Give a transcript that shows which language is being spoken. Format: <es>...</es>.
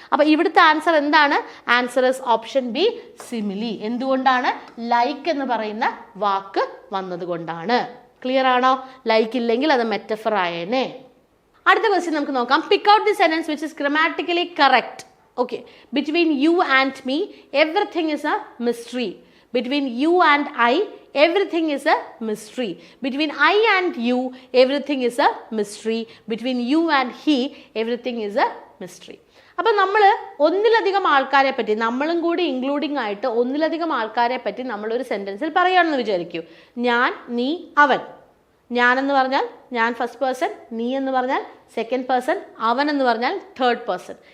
<ml>അപ്പോൾ ഇവിടുത്തെ ആൻസർ എന്താണ്?</ml> <en>Answer is option B, simile.</en> <ml>എന്തുകൊണ്ടാണ്? ലൈക്ക് എന്ന് പറയുന്ന വാക്ക് വന്നതുകൊണ്ടാണ്. ക്ലിയർ ആണോ? ലൈക്ക് ഇല്ലെങ്കിൽ അത് മെറ്റഫർ ആയേനെ. അടുത്ത ക്വസ്റ്റ്യൻ നമുക്ക് നോക്കാം.</ml> <en>Pick out the sentence which is grammatically correct. Okay, between you and me, everything is a mystery. Between you and I, everything is a mystery. Between I and you, everything is a mystery. Between you and he, everything is a mystery.</en> <ml>അപ്പോൾ നമ്മൾ ഒന്നിലധികം ആൾക്കാരെ പറ്റി, നമ്മളും കൂടി including ആയിട്ട് ഒന്നിലധികം ആൾക്കാരെ പറ്റി നമ്മളൊരു സെൻറ്റൻസിൽ പറയുകയാണെന്ന് വിചാരിക്കൂ. ഞാൻ, നീ, അവൻ. ഞാൻ എന്ന് പറഞ്ഞാൽ ഞാൻ ഫസ്റ്റ് പേഴ്സൺ, നീ എന്ന് പറഞ്ഞാൽ സെക്കൻഡ് പേഴ്സൺ, അവൻ എന്ന് പറഞ്ഞാൽ തേർഡ് പേഴ്സൺ.</ml>